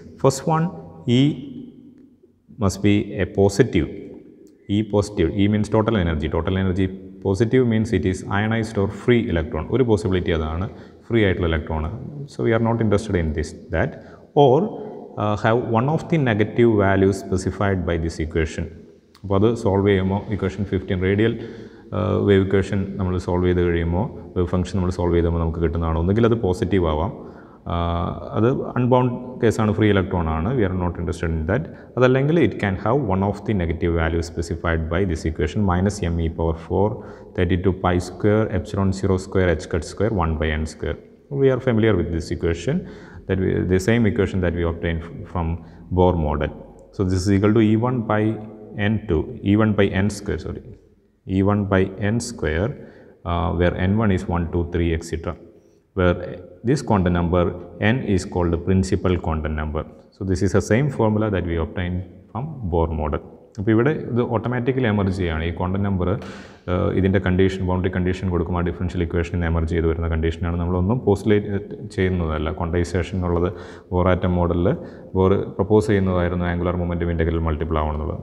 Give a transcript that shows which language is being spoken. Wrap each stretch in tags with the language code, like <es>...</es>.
<en>First one, E must be a positive. E positive. E means total energy. Total energy positive means it is ionized or free electron.</en> <ml>ഒരു possibility അതാണ്, free ആയിട്ടുള്ള electron.</ml> <en>So we are not interested in that. Or have one of the negative values specified by this equation.</en> <ml>അപ്പോൾ അത് solve ചെയ്യുമ്പോൾ equation 15 radial wave equation നമ്മൾ solve ചെയ്ത് കഴിയുമ്പോൾ wave function നമ്മൾ സോൾവ് ചെയ്തുമ്പോൾ നമുക്ക് കിട്ടുന്നതാണ്. ഒന്നുകിൽ അത് പോസിറ്റീവ് ആവാം, അത് അൺബൗണ്ട് കേസാണ്, ഫ്രീ ഇലക്ട്രോൺ ആണ്,</ml> <en>We are not interested in that.</en> <ml>അതല്ലെങ്കിൽ</ml> <en>It can have one of the negative value specified by this equation -me⁴ 32 pi square epsilon 0 square h cut square 1 by n square. We are familiar with this equation, the same equation that we obtained from Bohr model. So this is equal to E1 by n square, E1 by n square, where n1 is 1, 2, 3, etc. Where this quantum number n is called the principal quantum number. So this is the same formula that we obtained from Bohr model.</en> <ml>അപ്പോൾ ഇവിടെ ഇത് automatically emerge ചെയ്യുകയാണ്. ഈ quantum number ഇതിൻ്റെ condition, boundary condition കൊടുക്കുമ്പോൾ differential ഇക്വേഷനിൽ emerge ചെയ്ത് വരുന്ന കണ്ടീഷനാണ്. നമ്മളൊന്നും പോസ്റ്റുലേറ്റ് ചെയ്യുന്നതല്ല. ക്വാണ്ടൈസേഷൻ എന്നുള്ളത് ബോർ ആറ്റം മോഡലിൽ bore propose ചെയ്യുന്നതായിരുന്നു angular momentum integral multiple ആവണമെന്നുള്ളത്.</ml>